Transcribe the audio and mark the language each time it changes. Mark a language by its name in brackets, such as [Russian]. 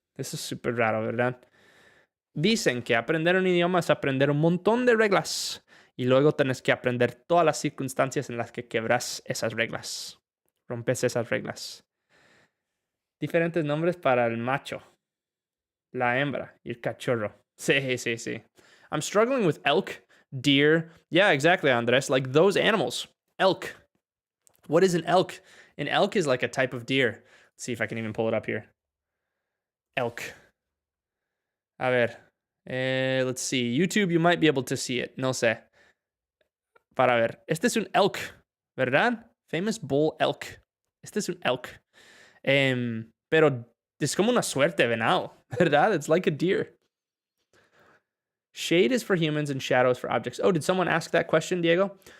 [Spanish] Eso es súper raro, ¿verdad? Dicen que aprender un idioma es aprender un montón de reglas y luego tenés que aprender todas las circunstancias en las que quebras esas reglas. Rompes esas reglas. Diferentes nombres para el macho, la hembra y el cachorro. Sí, sí, sí. [English] I'm struggling with elk, deer. Yeah, exactly, Andres. Like those animals. Elk. What is an elk? An elk is like a type of deer. Let's see if I can even pull it up here. Elk. [Spanish] A ver. [English] Let's see. YouTube, you might be able to see it. [Spanish] No sé. Para ver. Este es un elk, ¿verdad? [English] Famous bull elk. [Spanish] Este es un elk. Pero es como una suerte venado, ¿verdad? [English] It's like a deer. Shade is for humans and shadow is for objects. Oh, did someone ask that question, Diego?